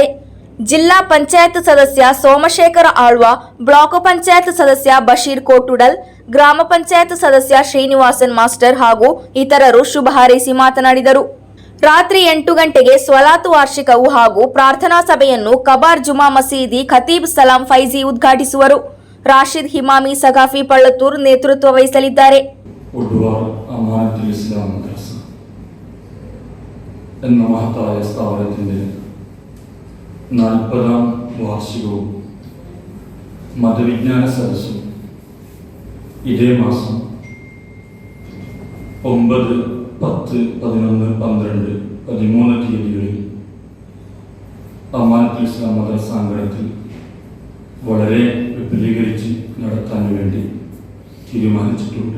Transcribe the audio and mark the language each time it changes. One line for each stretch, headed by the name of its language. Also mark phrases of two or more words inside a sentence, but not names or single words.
Kannada: ಜಿಲ್ಲಾ ಪಂಚಾಯತ್ ಸದಸ್ಯ ಸೋಮಶೇಖರ ಆಳ್ವ, ಬ್ಲಾಕ್ ಪಂಚಾಯತ್ ಸದಸ್ಯ ಬಶೀರ್ ಕೋಟುಡಲ್, ಗ್ರಾಮ ಪಂಚಾಯತ್ ಸದಸ್ಯ ಶ್ರೀನಿವಾಸನ್ ಮಾಸ್ಟರ್ ಹಾಗೂ ಇತರರು ಶುಭ ಹಾರೈಸಿ ಮಾತನಾಡಿದರು. ರಾತ್ರಿ 8 ಗಂಟೆಗೆ ಸ್ವಲಾತ್ ವಾರ್ಷಿಕವು ಹಾಗೂ ಪ್ರಾರ್ಥನಾ ಸಭೆಯನ್ನು ಕಬಾರ್ ಜುಮಾ ಮಸೀದಿ ಖತೀಬ್ ಸಲಾಂ ಫೈಜಿ ಉದ್ಘಾಟಿಸುವರು. ರಾಶಿದ್ ಹಿಮಾಮಿ ಸಗಾಫಿ ಪಳ್ಳತ್ತೂರ್ ನೇತೃತ್ವ ವಹಿಸಲಿದ್ದಾರೆ.
Malayalam: എന്ന മഹത്തായ സ്ഥാപനത്തിൻ്റെ 40ാം വാർഷികവും മതവിജ്ഞാന സദസ്സും ഇതേ മാസം 9, 10, 11, 12, 13 തീയതികളിൽ അമാനത്തുൽ ഇസ്ലാം മദ്രസ അങ്കണത്തിൽ വളരെ വിപുലീകരിച്ച് നടത്താൻ വേണ്ടി തീരുമാനിച്ചിട്ടുണ്ട്.